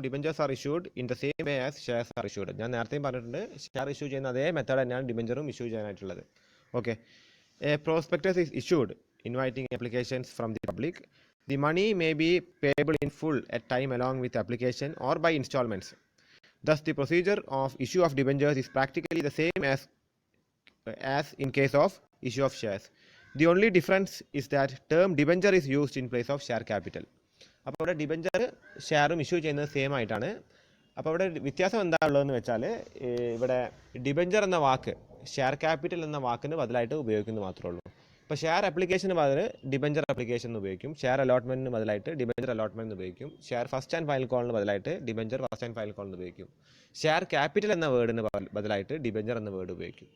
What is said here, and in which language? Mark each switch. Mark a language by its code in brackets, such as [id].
[en] Debentures are issued in the same way as shares are issued. [ml] ഞാൻ നേരത്തെയും പറഞ്ഞിട്ടുണ്ട്, share issue ചെയ്യുന്ന അതേ മെത്തേഡ് തന്നെയാണ് ഡിബെഞ്ചറും issue ചെയ്യാനായിട്ടുള്ളത്. [en] Okay, a prospectus is issued inviting applications from the public. The money may be payable in full at time along with application or by instalments. Thus, the procedure of issue of debentures is practically the same as in case of issue of shares. The only difference is that term debenture is used in place of share capital. [ml] അപ്പോൾ ഇവിടെ debenture ഷെയറും issue ചെയ്യുന്നത് same ആയിട്ടാണ്. അപ്പോൾ ഇവിടെ വ്യത്യാസം എന്താ ഉള്ളതെന്ന് വെച്ചാൽ, ഇവിടെ ഡിബെഞ്ചർ എന്ന വാക്ക് ഷെയർ ക്യാപിറ്റൽ എന്ന വാക്കിന് ബദലായിട്ട് ഉപയോഗിക്കുന്നത് മാത്രമേ ഉള്ളൂ. ഇപ്പോൾ ഷെയർ അപ്ലിക്കേഷന് പകരം ഡിബെഞ്ചർ അപ്ലിക്കേഷൻ എന്ന് ഉപയോഗിക്കും, ഷെയർ അലോട്ട്മെൻറ്റിന് ബദലായിട്ട് ഡിബെഞ്ചർ അലോട്ട്മെൻറ്റ് എന്ന് ഉപയോഗിക്കും, share first and final കോളിന് ബദലായിട്ട് debenture first and final കോളിന് ഉപയോഗിക്കും, ഷെയർ ക്യാപിറ്റൽ എന്ന വേർഡിന് ബദലായിട്ട് ഡിബെഞ്ചർ എന്ന വേർഡ് ഉപയോഗിക്കും.